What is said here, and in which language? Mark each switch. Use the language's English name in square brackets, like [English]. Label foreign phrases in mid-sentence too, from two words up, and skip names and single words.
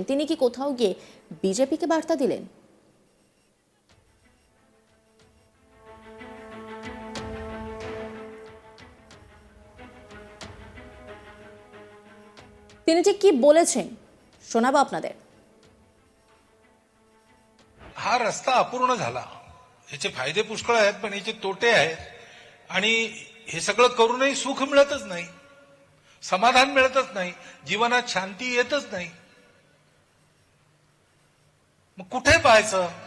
[Bangla] তিনি কি কোথাও গিয়ে বিজেপিকে বার্তা দিলেন? তিনি ঠিক কি बलेছেন শোনাবো আপনাদের। [Marathi] हा रस्ता अपूर्ण झाला, याचे फायदे पुष्कळ आहेत पण याचे तोटे आहेत आणि हे सगळं करूनही सुख मिळतच नाही, समाधान मिळतच नाही, जीवनात शांती येतच नाही. मग कुठे पाहायचं?